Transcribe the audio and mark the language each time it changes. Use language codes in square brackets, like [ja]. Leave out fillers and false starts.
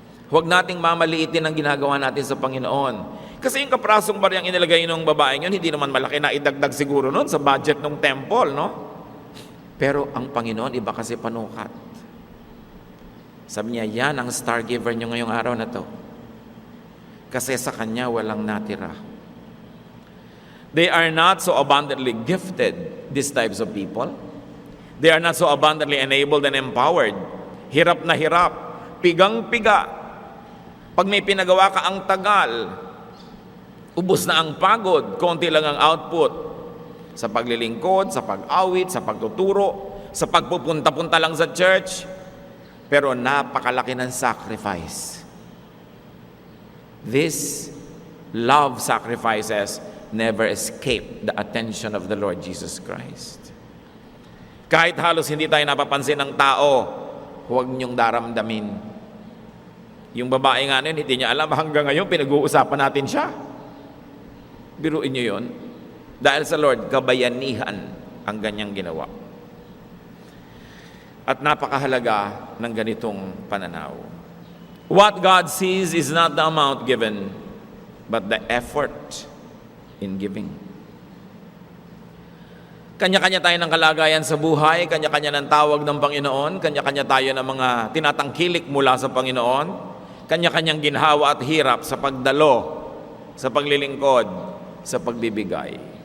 [tl] Huwag nating mamaliitin ang ginagawa natin sa Panginoon. Kasi yung kaprasong bariyang inilagay ng babaeng yun, hindi naman malaki na idagdag siguro nun sa budget ng temple, no? Pero ang Panginoon, iba kasi panukat. Sabi niya, yan ang star giver niyo ngayong araw na to. Kasi sa Kanya walang natira. [en] They are not so abundantly gifted, these types of people. They are not so abundantly enabled and empowered. [tl] Hirap na hirap, pigang-piga. Pag may pinagawa ka ang tagal, ubos na ang pagod, konti lang ang output. Sa paglilingkod, sa pag-awit, sa pagtuturo, sa pagpupunta-punta lang sa church. Pero napakalaki ng sacrifice. [en] These love sacrifices never escape the attention of the Lord Jesus Christ. [tl] Kahit halos hindi tayo napapansin ng tao, huwag niyong daramdamin. Yung babae nga nun, hindi niya alam, hanggang ngayon pinag-uusapan natin siya. Biruin niyo yun. Dahil sa Lord, kabayanihan ang ganyang ginawa. At napakahalaga ng ganitong pananaw. [en] What God sees is not the amount given, but the effort in giving. [tl] Kanya-kanya tayo ng kalagayan sa buhay, kanya-kanya ng tawag ng Panginoon, kanya-kanya tayo ng mga tinatangkilik mula sa Panginoon, kanya-kanyang ginhawa at hirap sa pagdalo, sa paglilingkod, sa pagbibigay.